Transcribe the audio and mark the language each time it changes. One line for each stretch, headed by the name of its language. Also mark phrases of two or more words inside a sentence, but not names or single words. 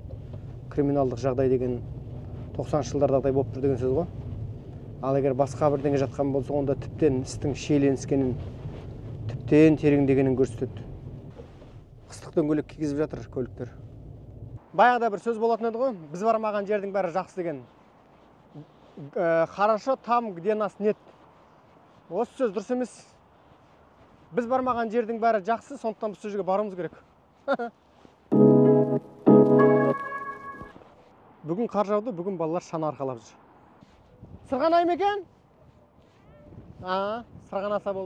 Kazakh: Криминалдық жағдай деген 90 жылдардағыдай болып тұр деген сөз ғой. Ал егер басқа бірдеңе жатқан болса, онда тіптен істің шиеленіскенін, тіптен тереңдегенін көрсетеді. Қыстық дөңгелек кигізіп жатыр көліктер. Баяғыда бір сөз болатын еді ғой, біз бармаған жердің бәрі жақсы деген.
Russian: Хорошо там, где нас нет.
Kazakh: Осы сөз дұрыс емес. Біз бармаған жердің бәрі жақсы, сондықтан біз жерге баруымыз керек. Бүгін қар жауды, бүгін балалар шана арқалап жүр. Сырғанай ма екен? Сырғанаса болды.